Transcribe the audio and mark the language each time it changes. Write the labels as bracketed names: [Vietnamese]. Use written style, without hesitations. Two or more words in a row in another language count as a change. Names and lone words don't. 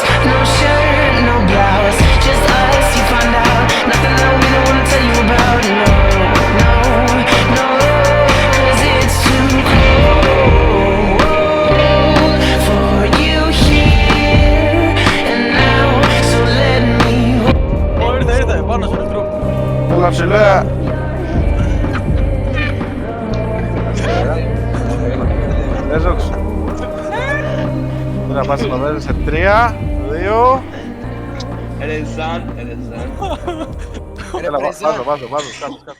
[English] No shirt, no blouse, just us, you find out. Nothing that we don't wanna tell you about, no, no, no. 'Cause it's too cold for you here and now. So let me [Greek] Ήρθε, πάνω στον Crook. Έλα ψηλέ. Έζωξε. Τώρα πας να βάζεις σε 3, 2. Ρεζάν. Έλα, βάζω, κάτω.